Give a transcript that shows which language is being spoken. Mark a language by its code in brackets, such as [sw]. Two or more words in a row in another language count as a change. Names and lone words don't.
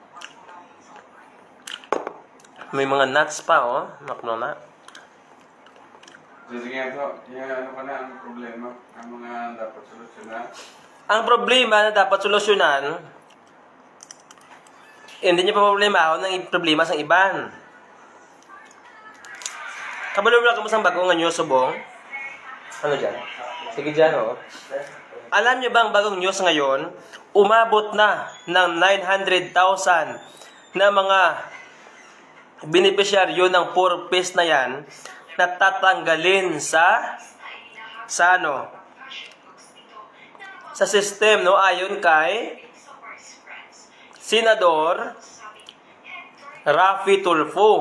[tl] May mga nuts pa, oh. Makno na. Sige po, ano pa na ang problema? Ang mga dapat solusyonan? Ang problema na dapat solusyonan, hindi niyo pa problema ako ng problema sa iban. [hil] Kabalo lang kamo sang bagong news subong. [tl] Ano dyan? Sige dyan, oh. Alam niyo ba ang bagong news ngayon? Umabot na ng 900,000 na mga beneficiaryo ng 4-piece na yan na tatanggalin sa system, no, ayon kay Senador Raffy Tulfo.